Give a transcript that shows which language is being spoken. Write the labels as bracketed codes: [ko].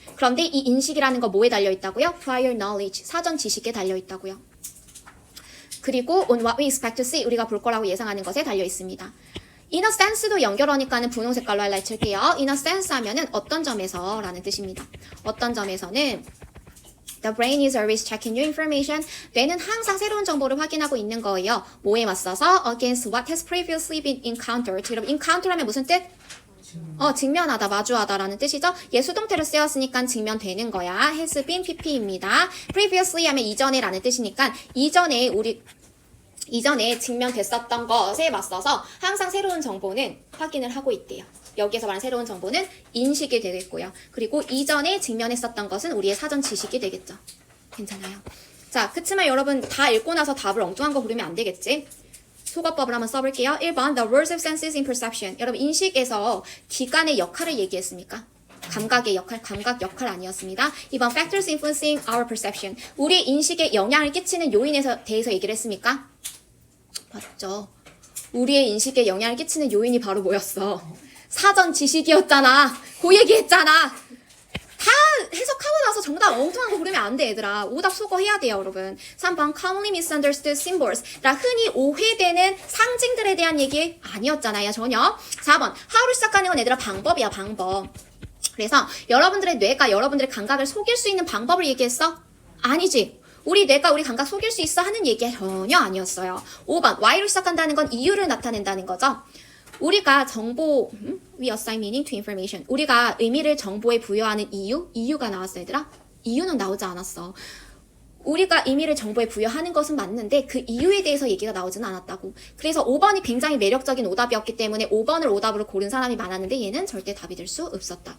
[ko] 그런데 이 인식이라는 거 뭐에 달려있다고요? [en] prior knowledge, [ko] 사전 지식에 달려있다고요. 그리고 [en] on what we expect to see, [ko] 우리가 볼 거라고 예상하는 것에 달려있습니다. in a sense도 연결하니까는 분홍 색깔로 하이라이트 칠게요. in a sense 하면은 어떤 점에서 라는 뜻입니다. 어떤 점에서는 [en] The brain is always checking new information. [ko] 뇌는 항상 새로운 정보를 확인하고 있는 거예요. 뭐에 맞서서? [en] Against what has previously been encountered. [ko] 여러분, encounter 하면 무슨 뜻? 직면하다, 마주하다라는 뜻이죠. 얘 수동태로 쓰였으니까 직면되는 거야. has been pp입니다. previously 하면 이전에라는 뜻이니까 이전에 직면됐었던 것에 맞서서 항상 새로운 정보는 확인을 하고 있대요. 여기에서 말하는 새로운 정보는 인식이 되겠고요. 그리고 이전에 직면했었던 것은 우리의 사전 지식이 되겠죠. 괜찮아요. 자, 그치만 여러분 다 읽고 나서 답을 엉뚱한 거 고르면 안 되겠지? 소거법을 한번 써볼게요. [en] 1번 The roles of senses in perception. [ko] 여러분 인식에서 기관의 역할을 얘기했습니까? 감각 역할 아니었습니다. [en] 2번 Factors influencing our perception. [ko] 우리 인식에 영향을 끼치는 요인에 대해서 얘기를 했습니까? 맞죠. 우리의 인식에 영향을 끼치는 요인이 바로 뭐였어? 사전 지식이었잖아. 그 얘기했잖아. 다 해석하고 나서 정답 엉뚱한 거 고르면 안 돼, 얘들아. 오답 소거해야 돼요, 여러분. [en] 3번 commonly misunderstood symbols. [ko] 흔히 오해되는 상징들에 대한 얘기 아니었잖아요, 전혀. 4번 how로 시작하는 건 얘들아 방법이야, 방법. 그래서 여러분들의 뇌가 여러분들의 감각을 속일 수 있는 방법을 얘기했어? 아니지. 우리 뇌가 우리 감각 속일 수 있어 하는 얘기가 전혀 아니었어요. 5번 why로 시작한다는 건 이유를 나타낸다는 거죠. 우리가 정보, [en] we assign meaning to information. [ko] 우리가 의미를 정보에 부여하는 이유가 나왔어, 얘들아? 이유는 나오지 않았어. 우리가 의미를 정보에 부여하는 것은 맞는데 그 이유에 대해서 얘기가 나오지는 않았다고. 그래서 5번이 굉장히 매력적인 오답이었기 때문에 5번을 오답으로 고른 사람이 많았는데 얘는 절대 답이 될 수 없었다.